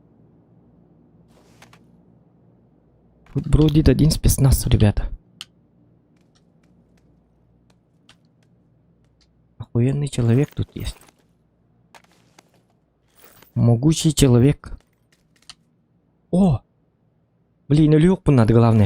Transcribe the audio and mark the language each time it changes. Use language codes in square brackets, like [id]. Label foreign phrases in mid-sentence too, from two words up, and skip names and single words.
[ru] Тут бродит один спецназ, ребята. военный человек тут есть. Могучий человек. О! Блин, [tr] ölü yok bunlar главное.